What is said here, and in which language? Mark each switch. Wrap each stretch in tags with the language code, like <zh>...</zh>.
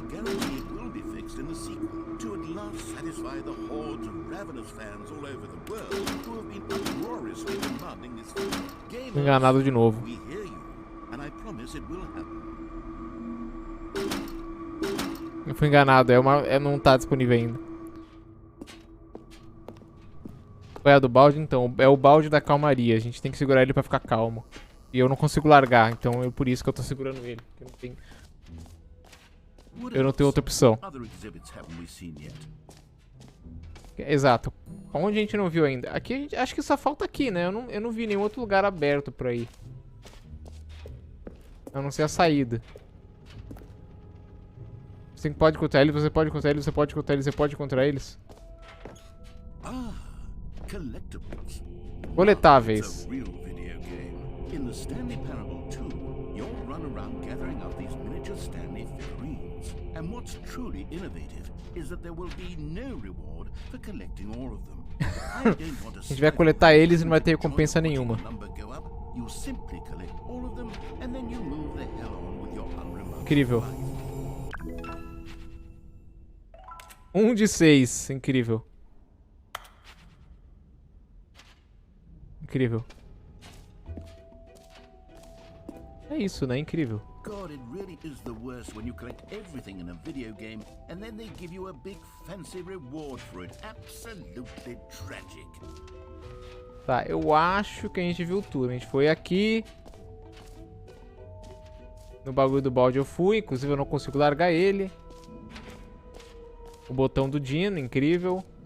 <en>guarantee it will be fixed in the sequel to at last satisfy the hordes of ravenous fans all over the world who have been uproariously demanding this film. Gamers,</en> <pt>Enganado de novo.</pt> <en>we hear you, and I promise it will happen.</en> <pt>Eu fui enganado, não tá disponível ainda. Qual é a do balde? Então, é o balde da calmaria. A gente tem que segurar ele pra ficar calmo. E eu não consigo largar, então é por isso que eu tô segurando ele. Eu não tenho outra opção.</pt> <en>Other exhibits haven't we seen yet?</en> <pt>Exato. Onde a gente não viu ainda? Aqui, acho que só falta aqui, né? Eu não vi nenhum outro lugar aberto por aí. A não ser a saída. Você pode encontrar eles, você pode encontrar eles, você pode encontrar eles, você pode encontrar eles.</pt> <en>Ah, collectibles.</en> <pt>Coletáveis.</pt> <en>It's a real video game. In the Stanley Parable 2, you'll run around gathering up these miniature Stanley figurines. And what's truly innovative is that there will be no reward for collecting all of them. I don't want to</en> <pt>A gente vai coletar eles e não vai ter recompensa nenhuma.</pt> <en>You simply collect all of them and then you move the hell on with your unremarkable</en> <pt>Incrível.</pt> <en>life.</en> <pt>1 de 6. Incrível. Incrível. É isso, né? Incrível.</pt> <en>God, it really is the worst when you collect everything in a video game and then they give you a big fancy reward for it. Absolutely tragic.</en> <pt>Tá, eu acho que a gente viu tudo. A gente foi aqui. No bagulho do balde eu fui. Inclusive eu não consigo largar ele. O botão do Dino, incrível.</pt>